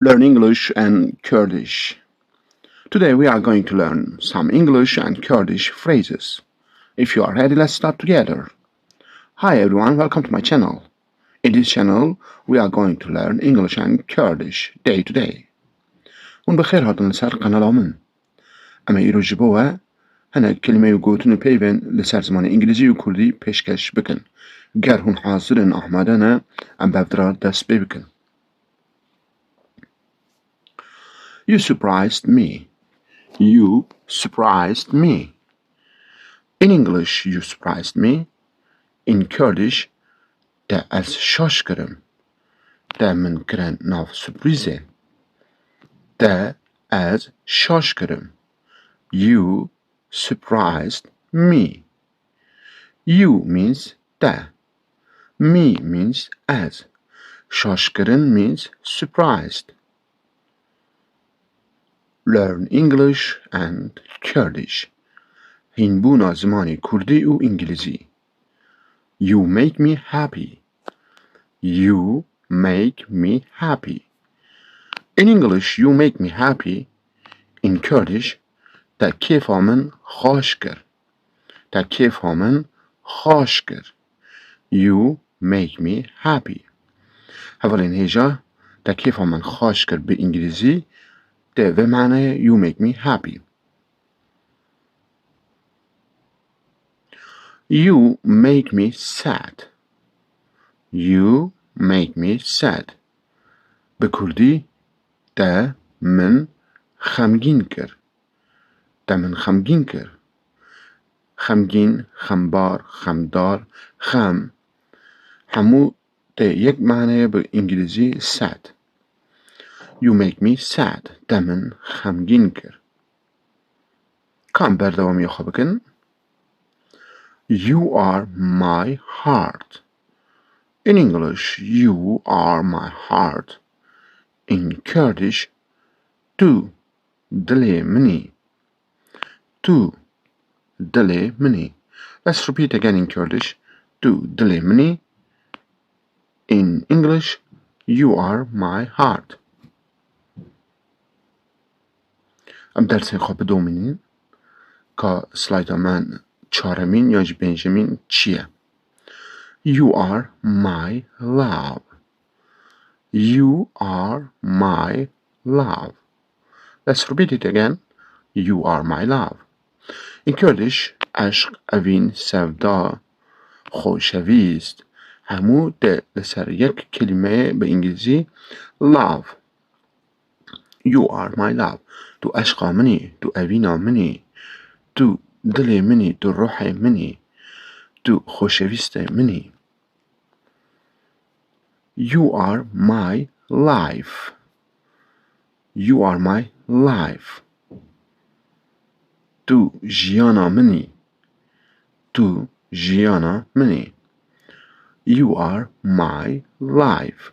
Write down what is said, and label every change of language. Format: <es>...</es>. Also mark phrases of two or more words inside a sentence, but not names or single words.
<en>Learn English and Kurdish. Today we are going to learn some English and Kurdish phrases. If you are ready, let's start together. Hi everyone, welcome to my channel. In this channel, we are going to learn English and Kurdish day to day.</en> <ku>ون بخير هاتون لسر قنالا من. اما ایرو جبوه هنه کلمه و گوتن و پیون لسر زمان انگلیزی و کردی پیشکش بکن. گر هون حاضرن احمدانه ام بفدرا دست بکن.</ku> <en>You surprised me. You surprised me. In English, you surprised me. In Kurdish,</en> <ku>ده از شاش کرم. ده من کرن ناف سپریزه. ده از شاش کرم.</ku> <en>You surprised me. You means ده. Me means as.</en> <ku>شاش کرن</ku> <en>means surprised. Learn English and Kurdish.</en> <ku>هینبونا زمانی کردی و انگلیزی.</ku> <en>You make me happy. You make me happy. In English, you make me happy. In Kurdish,</en> <ku>ده کیفامن خوش کر. ده کیفامن خوش کر.</ku> <en>You make me happy.</en> <ku>اولین هیجا ده کیفامن خوش کر به انگلیزی ده و معنی</ku> <en>you make me happy. You make me sad. You make me sad.</en> <ku>به کردی ده من خمگین کر. ده من خمگین کر. خمگین، خمبار، خمدار، خم همو ده یک معنی به انگلیزی sad.</ku> <en>You make me sad.</en> <ku>ده من خمگین کر. کام بردوامی خواه بکن.</ku> <en>You are my heart. In English, you are my heart. In Kurdish,</en> <ku>tu dili mini. Tu dili mini.</ku> <en>Let's repeat again in Kurdish.</en> <ku>Tu dili mini.</ku> <en>In English, you are my heart.</en> <ku>ام درسین خواه بدومینین که سلایدا من چهارمین یا پنجمین چیه؟</ku> <en>You are my love. You are my love. Let's repeat it again. You are my love. In Kurdish,</en> <ku>عشق اوین سودا خوشویست همو ده لسر یک کلمه به انگلیزی love.</ku> <en>You are my love.</en> <ku>تو عشقا منی، تو اوینا منی، تو دل منی، تو روح منی، تو خوشویست منی.</ku> <en>You are my life. You are my life.</en> <ku>تو جیانا منی، تو جیانا منی.</ku> <en>You are my life.</en>